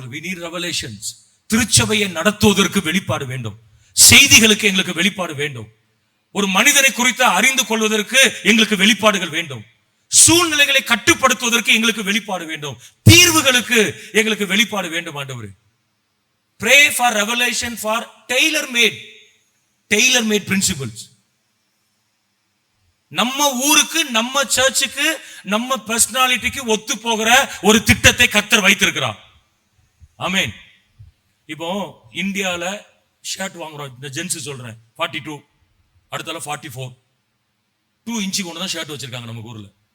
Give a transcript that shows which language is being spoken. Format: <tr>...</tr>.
<en>we need revelations.</en> <ta>திருச்சபையை நடத்துவதற்கு வெளிப்பாடு வேண்டும். செய்திகளுக்கு எங்களுக்கு வெளிப்பாடு வேண்டும். ஒரு மனிதனை குறித்து அறிந்து கொள்வதற்கு எங்களுக்கு வெளிப்பாடுகள் வேண்டும். சூழ்நிலைகளை கட்டுப்படுத்துவதற்கு எங்களுக்கு வெளிப்பாடு வேண்டும். தீர்வுகளுக்கு எங்களுக்கு வெளிப்பாடு வேண்டும்.</ta> <en>ஆண்டவரே, pray for revelation for tailor made principles.</en> <ta>நம்ம ஊருக்கு, நம்ம சர்ச்சுக்கு, நம்ம பர்சனாலிட்டிக்கு ஒத்து போகிற ஒரு திட்டத்தை கர்த்தர் வைத்திருக்கிறார். ஆமென். இப்போ இந்தியால ஷர்ட் வாங்குறோம், இந்த ஜென்ஸ் சொல்றேன், 42, அடுத்தால 44, 2 இன்ச்சுக்கு ஒன்று தான் ஷர்ட் வச்சிருக்காங்க நம்ம ஊர்ல.</ta>